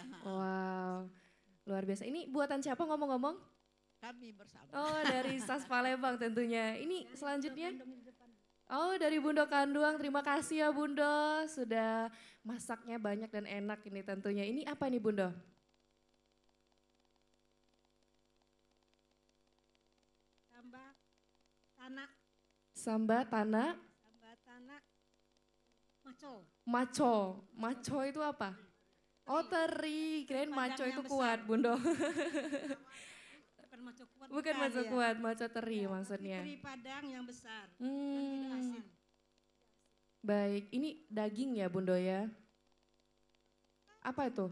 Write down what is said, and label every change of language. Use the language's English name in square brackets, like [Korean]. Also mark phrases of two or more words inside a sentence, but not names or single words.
[Indonesian] Wow, luar biasa. Ini buatan siapa ngomong-ngomong? Kami bersama. Oh, dari SAS Palembang tentunya. Ini selanjutnya? Oh, dari Bundo Kanduang. Terima kasih ya Bundo, sudah masaknya banyak dan enak ini tentunya. Ini apa nih Bundo? Sambal tanah. Sambal tanah. Sambal tanah macol. Maco. Maco itu apa? Oh teri, kirain maco Padang itu yang kuat besar. Bundo. Bukan maco kuat. Bukan maco ya. kuat, maco teri Ya, maksudnya. tapi teri Padang yang besar dan tidak asin. Baik, ini daging ya Bundo ya? Apa itu?